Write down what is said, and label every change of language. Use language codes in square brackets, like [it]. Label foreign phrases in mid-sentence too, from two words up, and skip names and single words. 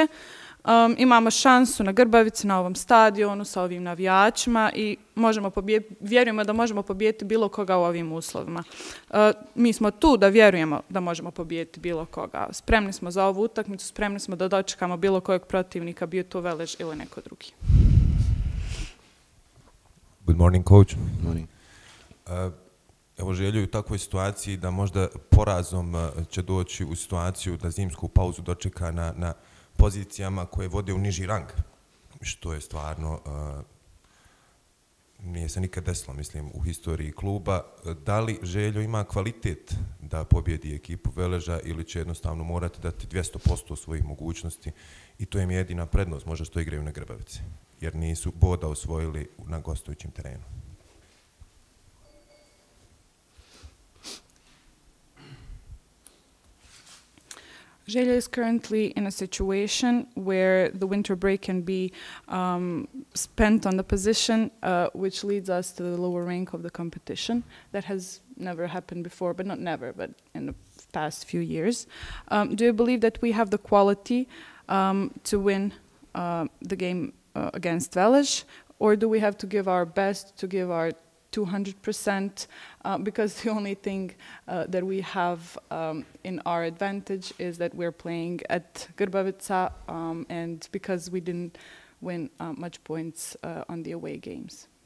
[bs] Imamo šansu na Grbavici, na ovom stadionu, sa ovim navijačima i vjerujemo da možemo pobijediti bilo koga u ovim uslovima. Mi smo tu da vjerujemo da možemo pobijediti bilo koga. Spremni smo za ovu utakmicu, spremni smo da dočekamo bilo kojeg protivnika, bio to Velež ili neko drugi. [en] Good morning, coach. Good morning. [bs] Evo Željo, u takvoj situaciji da možda porazom će doći u situaciju da zimsku pauzu dočeka na pozicijama koje vode u niži rang, što je stvarno, nije se nikad desilo, mislim, u historiji kluba. Da li Željo ima kvalitet da pobjedi ekipu Veleža ili će jednostavno morati dati 200% svojih mogućnosti i to im je jedina prednost, možda što igraju na Grbavici, jer nisu boda osvojili na gostujućem terenu? [en] Željo is currently in a situation where the winter break can be spent on the position which leads us to the lower rank of the competition. That has never happened before, but not never, but in the past few years. Do you believe that we have the quality to win the game against Velež, or do we have to give our best, to give our 200%, because the only thing that we have in our advantage is that we're playing at Grbavica, and because we didn't win much points on the away games.